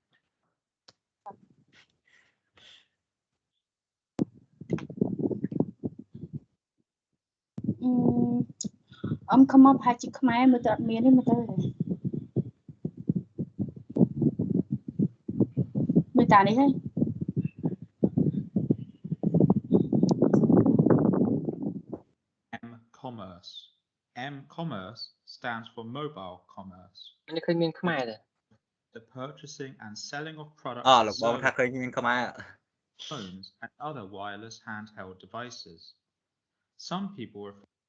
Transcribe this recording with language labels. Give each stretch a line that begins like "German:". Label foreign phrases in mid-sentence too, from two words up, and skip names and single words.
Khmer: អំខំមកប្រហែលជាខ្មែរមើលទៅអត់មានទេមើលទៅមើលតានេះហើយ
English: M-commerce stands for mobile commerce.
Khmer: នេះឃើញមានខ្មែរទេ
English: The purchasing and selling of products
Khmer: លោកបងថាឃើញមានខ្មែរ
English: phones and other wireless handheld devices. Some people refer